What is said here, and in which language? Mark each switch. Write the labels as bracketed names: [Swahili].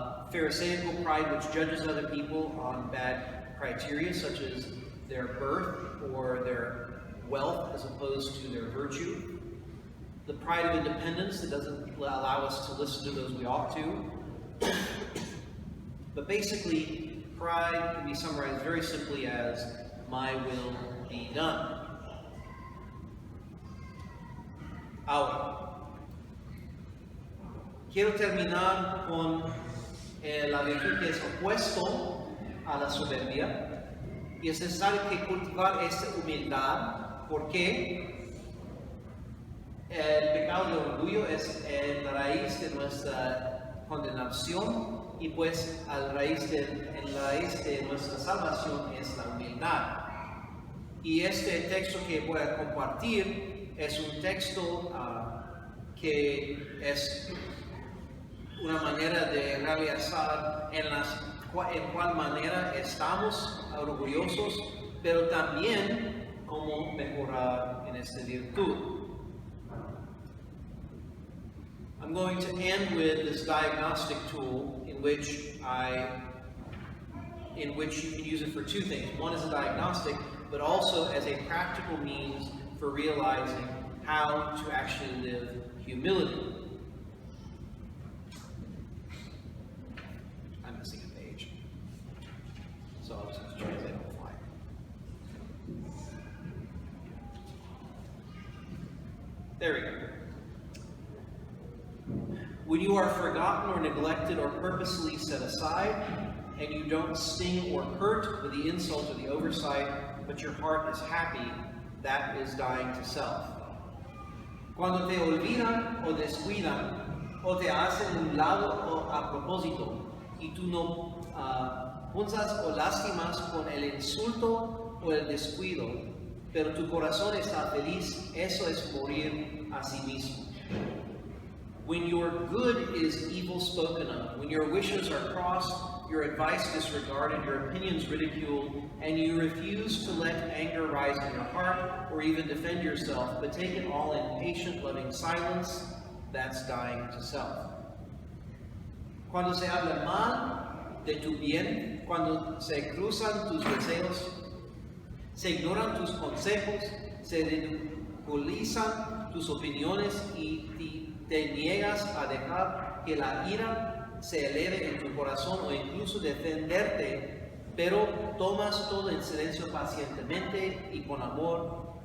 [English] Pharisaical pride, which judges other people on bad criteria, such as their birth or their wealth as opposed to their virtue. The pride of independence that doesn't allow us to listen to those we ought to. But basically, pride can be summarized very simply as, my will be done. [Spanish] Ahora, quiero terminar con la virtud que es opuesto a la soberbia, y es necesario que cultivar esta humildad, porque el pecado de orgullo es la raíz de nuestra condenación, y pues en la raíz de nuestra salvación es la humildad. Y este texto que voy a compartir es un texto que es una manera de realizar en cuál manera estamos orgullosos, pero también cómo mejorar en esta virtud. [English] I'm going to end with this diagnostic tool in which you can use it for two things. One is a diagnostic, but also as a practical means for realizing how to actually live humility. I'm missing a page, so I'll just translate on the fly. There we go. When you are forgotten or neglected or purposely set aside, and you don't sting or hurt with the insult or the oversight, but your heart is happy, that is dying to self. [Spanish] Cuando te olvidan o descuidan, o te hacen un lado o a propósito, y tú no punzas o lastimas con el insulto o el descuido, pero tu corazón está feliz, eso es morir a sí mismo. [English] When your good is evil spoken of, when your wishes are crossed, your advice disregarded, your opinions ridiculed, and you refuse to let anger rise in your heart or even defend yourself, but take it all in patient, loving silence, that's dying to self. [Spanish] Cuando se habla mal de tu bien, cuando se cruzan tus deseos, se ignoran tus consejos, se ridiculizan tus opiniones y te niegas a dejar que la ira se eleve en tu corazón o incluso defenderte, pero tomas todo en silencio pacientemente y con amor.